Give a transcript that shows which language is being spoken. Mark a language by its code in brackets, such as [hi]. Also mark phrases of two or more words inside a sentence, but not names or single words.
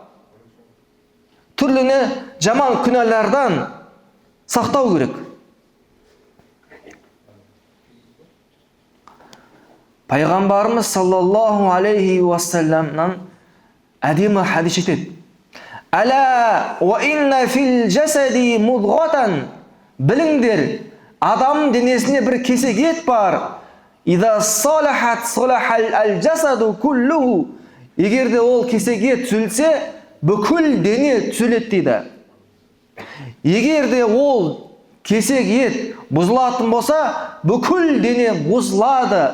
[kk] Түрлі жаман күнәлардан сақтау керек. Пайғамбарымыз [ar] صلى الله عليه وسلم [kk] әдемі хадис етеді. [ar] ألا وإن في الجسد مضغة. [kk] Біліңдер, адам денесіне бір кесек ет бар. [ar] إذا صلحت صلح الجسد كله. [kk] Егерде ол кесек ет түзелсе, бүкіл дене түзеледі дейді. Егерде ол кесек ет бұзылатын болса, бүкіл дене бұзылады.